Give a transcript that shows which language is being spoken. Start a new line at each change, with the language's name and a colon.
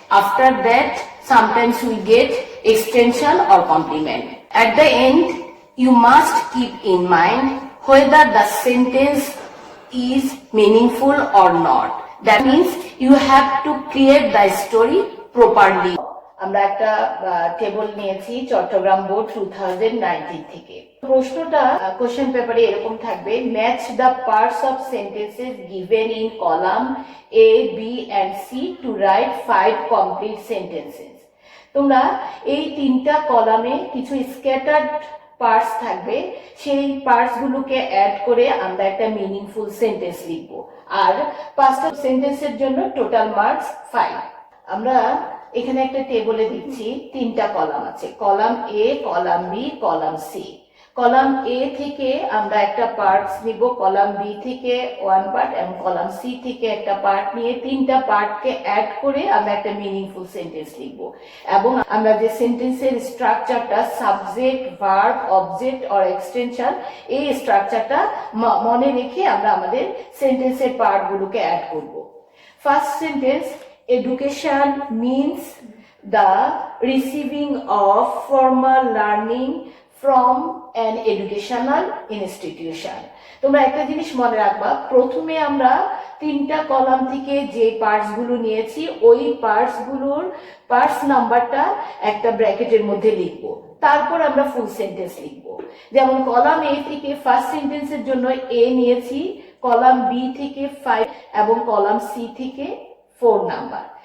English: After that, sometimes we get extension or complement. At the end, you must keep in mind whether the sentence is meaningful or not. That means you have to create the story properly.
Bangla: আমরা একটা table নিয়েছি Chittagong board 2019 থেকে। প্রশ্নটা question পেপারে এরকম থাকবে,
English: Match the parts of sentences given in column A, B and C to write 5 complete sentences.
Bangla: তোমরা এই তিনটা কলামে কিছু স্ক্যাটার্ড পার্টস থাকবে, সেই পার্টস গুলোকে অ্যাড করে আমরা একটা মিনিংফুল সেন্টেন্স লিখবো, আর 5টা সেন্টেন্সের জন্য টোটাল মার্কস 5। আমরা এখানে একটা টেবলে দিচ্ছি, 3টা কলাম আছে, কলাম এ, column B, column C. Column এ থেকে আমরা একটা পার্টস নিব, কলাম বি থেকে 1 পার্ট এবং কলাম সি থেকে একটা পার্ট নিয়ে 3টা পার্টকে অ্যাড করে আমরা একটা মিনিংফুল সেন্টেন্স লিখব। এবং আমরা যে সেন্টেন্সের স্ট্রাকচারটা subject, verb, object or extension, এই স্ট্রাকচারটা মনে রেখে আমরা আমাদের সেন্টেন্সের পার্টগুলোকে অ্যাড করব।
English: First sentence, education means the receiving of formal learning from an educational institution.
Bangla: তোমরা একটা জিনিস মনে রাখবা, প্রথমে আমরা 3টা কলাম থেকে যে পার্টস গুলো নিয়েছি, ওই পার্টস গুলোর পার্টস নাম্বারটা একটা ব্র্যাকেটের মধ্যে লিখবো, তারপর আমরা ফুল সেন্টেন্স লিখবো। যেমন কলাম এ থেকে ফার্স্ট সেন্টেন্সের জন্য এ নিয়েছি, কলাম বি থেকে 5 এবং কলাম সি থেকে 4 নাম্বার।